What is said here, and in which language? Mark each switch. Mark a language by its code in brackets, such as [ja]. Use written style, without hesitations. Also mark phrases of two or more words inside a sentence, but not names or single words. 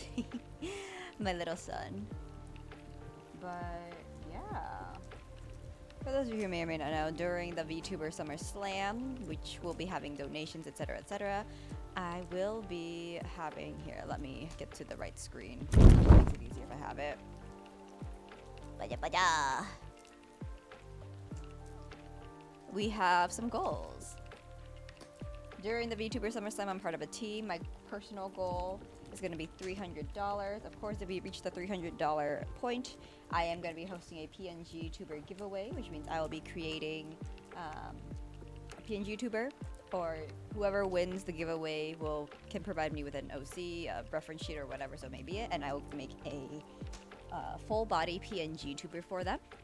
[en] My little son. But yeah. For those of you who may or may not know, during the VTuber Summer Slam, which will be having donations, etc., etc., I will be having, here, let me get to the right screen. It makes it easier if I have it. Ba-da-ba-da. We have some goals. During the VTuber Summer Slam, I'm part of a team. My personal goal is going to be $300. Of course, if we reach the $300 point, I am going to be hosting a PNGTuber giveaway, which means I will be creating a PNGTuber, or whoever wins the giveaway can provide me with an OC, a reference sheet, or whatever, so may be it, and I will make a full body PNGTuber for them.